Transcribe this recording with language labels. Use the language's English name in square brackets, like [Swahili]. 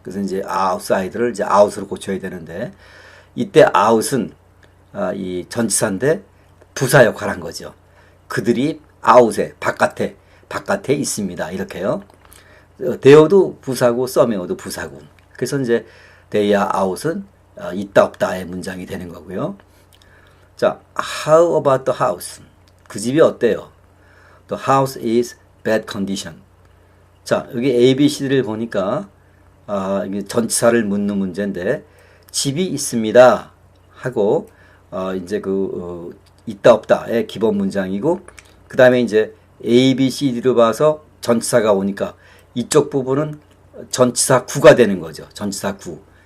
[Korean] 그래서 이제 outside를 이제 out으로 고쳐야 되는데 이때 out은 이 전치사인데 부사 역할을 한 거죠. 그들이 out에 바깥에 있습니다. 이렇게요. there도 부사고 someore도 부사고. 그래서 이제 [English] they are out [Korean] 은 있다 없다의 문장이 되는 거고요. [English] 자, how about the house? [Korean] 그 집이 어때요? [English] The house is bad condition. [Korean] 자, 여기 A, B, C를 보니까 이게 전치사를 묻는 문제인데 집이 있습니다 하고 이제 있다 없다의 기본 문장이고 그 다음에 이제 A, B, C, D로 봐서 전치사가 오니까 이쪽 부분은 전치사 구가 되는 거죠. 전치사 구.